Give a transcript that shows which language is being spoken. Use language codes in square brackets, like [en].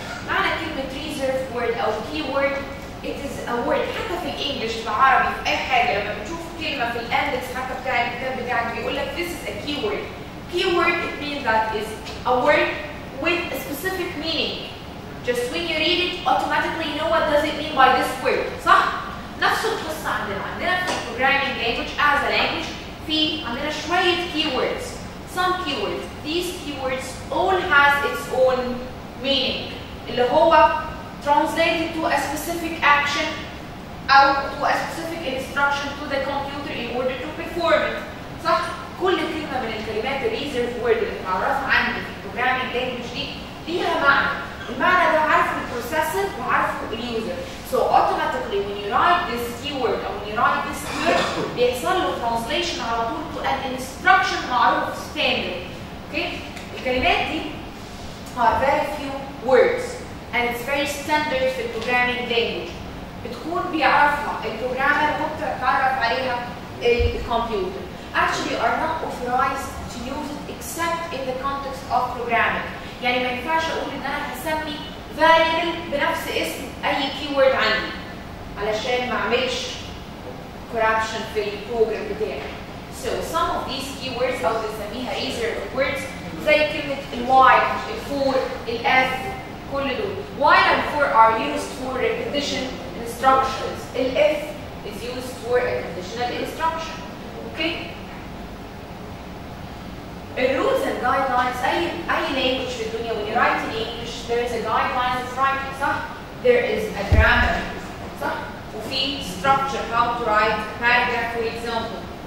[ar] معنى كلمة reserved word أو keyword [en] it is a word [ar] حتى في الإنجليش في العربي في أي حاجة لما بتشوف كلمة في الأندكس حتى بتاع الكتاب بتاعك بيقول لك [en] this is a keyword. Keyword it means that is a word with a specific meaning. Just when you read it automatically you know what does it mean by this word. [ar] صح؟ نفس القصة عندنا في programming language [en] as a language [ar] في عندنا شوية keywords. [en] Some keywords. These keywords all has its own meaning. [ar] اللي هو [en] translated to a specific action أو to a specific instruction to the computer in order to perform it. [ar] صح؟ كل كلمة من الكلمات reserved word اللي متعرفة عندي في programming language دي ليها معنى. المعنى ده عارفه البروسيسور وعارفه اليوزر. [en] So automatically when you write this keyword or when you write this word [ar] بيحصل له [en] translation [ar] على طول [en] to an instruction معروف standard. Okay? [ar] الكلمات دي [en] are very few words and it's very standard في programming language. [ar] بتكون بيعرفها البروجرامر وبتتعرف عليها الكمبيوتر. [en] Actually you are not authorized to use it except in the context of programming. [ar] يعني ما ينفعش اقول ان انا هسمي variable بنفس اسم اي keyword عندي علشان ما اعملش corruption في البروجرام بتاعي. [en] So some of these keywords [ar] او بنسميها reserved words زي كلمة الواي، الفور، الاف، كل دول. [en] while and for are used for repetition instructions. الaf is used for a conditional instruction. Okay? rules and guidelines أي language [ar] في الدنيا [en] when you write in English there is a guideline of writing صح؟ There is a grammar صح؟ وفي structure how to write paragraph for example.